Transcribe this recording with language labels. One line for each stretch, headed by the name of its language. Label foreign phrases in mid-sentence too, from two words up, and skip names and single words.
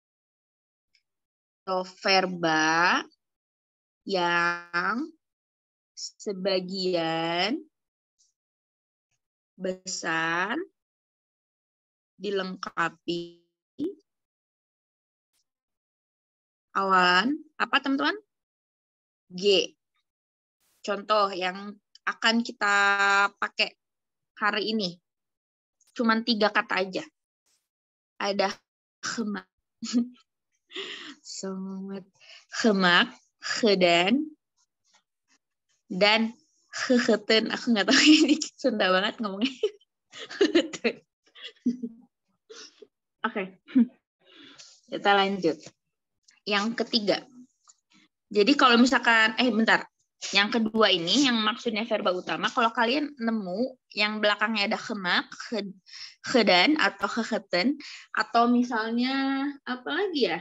Indonesian: Atau verba yang sebagian besar dilengkapi awalan apa teman-teman? G. Contoh yang akan kita pakai hari ini. Cuman 3 kata aja. Ada gemak.
German: Gemak, gedan, dan gegeten.
Indonesian: Aku nggak tahu ini Sunda banget ngomongnya. Oke. Kita lanjut. Yang ketiga. Jadi kalau misalkan, bentar. Yang kedua ini, yang maksudnya verba utama, kalau kalian nemu yang belakangnya ada
German: gemak, gedan,
Indonesian: atau gegeten, atau misalnya, apa lagi ya?